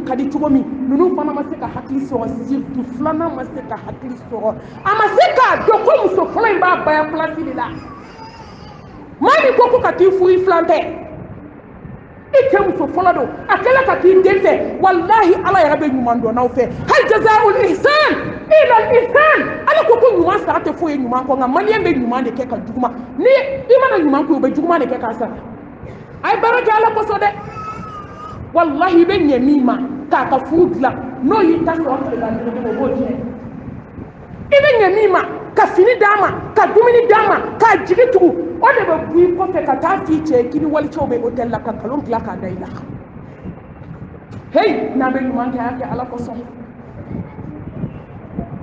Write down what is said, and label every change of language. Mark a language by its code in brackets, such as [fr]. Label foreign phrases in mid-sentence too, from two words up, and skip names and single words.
[bm] ka di cogo min ninnu fana ma se ka hakili sɔrɔ surtout filanan ma se ka hakili sɔrɔ a ma se k'a dɔn ko muso fɔlɔ in b'a baya place de la maa min ko ko ka t'i furu i filan tɛ i cɛ muso fɔlɔ don a kɛlen ka k'i den fɛ walahi ala yɛrɛ bɛ ɲuman dɔn n'aw fɛ [ar] هل جزاء الإحسان إلا الإحسان [bm] ala ko ko ɲuman sara tɛ foyi ye ɲuman kɔ nka maliyɛn bɛ ɲuman de kɛ ka juguman ni i mana ɲuman kɛ o bɛ juguman de kɛ k'a sara a ye baara kɛ ala kosɔn dɛ walahi i bɛ ɲɛ min ma k'a ka furu dilan n'o y'i ta sɔrɔ tile la o b'o tiɲɛ i bɛ ɲɛ min ma ka fini d'a ma ka dumuni d'a ma k'a jigi tugu o de bɛ bɔ i kɔfɛ ka taa f'i cɛ ye k'i ni walicɛw bɛ hôtel la ka nkalon dilan k'a da i la hey n'a bɛ ɲuman kɛ a y'a kɛ ala kosɔn